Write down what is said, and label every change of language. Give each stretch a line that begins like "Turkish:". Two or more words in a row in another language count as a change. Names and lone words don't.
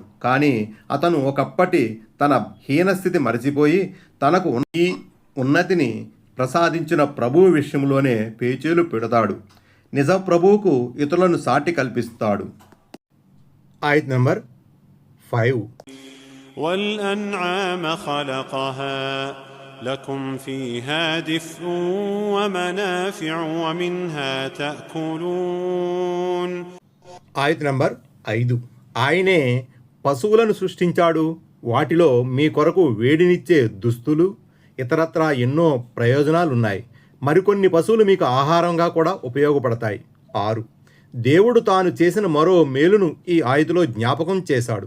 Telugu: కానీ అతను ఒకప్పటి తన హీనస్థితి మరచిపోయి తనకు ఈ ఉన్నతిని ప్రసాదించిన ప్రభువు విషయంలోనే పేచీలు పెడతాడు. నిజ ప్రభువుకు ఇతరులను సాటి కల్పిస్తాడు. ఆయత్ నంబర్ 5.
Arabic: والأنعام خلقها لكم فيها دفء ومنافع ومنها تأكلون.
Telugu: ఆయత్ నంబర్ 5. ఆయనే పశువులను సృష్టించాడు. వాటిలో మీ కొరకు వేడినిచ్చే దుస్తులు, ఇతరత్రా ఎన్నో ప్రయోజనాలున్నాయి. మరికొన్ని పశువులు మీకు ఆహారంగా కూడా ఉపయోగపడతాయి. 6. దేవుడు తాను చేసిన మరో మేలును ఈ ఆయతులో జ్ఞాపకం చేశాడు.